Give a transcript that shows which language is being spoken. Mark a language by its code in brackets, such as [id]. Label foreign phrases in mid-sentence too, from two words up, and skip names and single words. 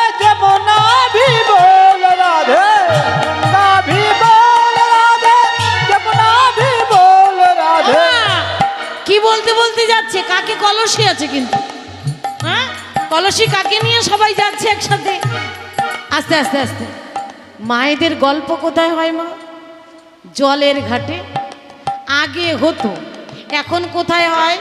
[hi] जमुना भी बोल राधे गंगा भी बोल राधे जमुना भी बोल राधे। [bn] কি বলতে বলতে যাচ্ছে, কাকে কলসি আছে কিন্তু, হ্যাঁ কলসি কাকে নিয়ে সবাই যাচ্ছে একসাথে। আস্তে আস্তে আস্তে। মায়েদের গল্প কোথায় হয় মা? জলের ঘাটে আগে হতো, এখন কোথায় হয়?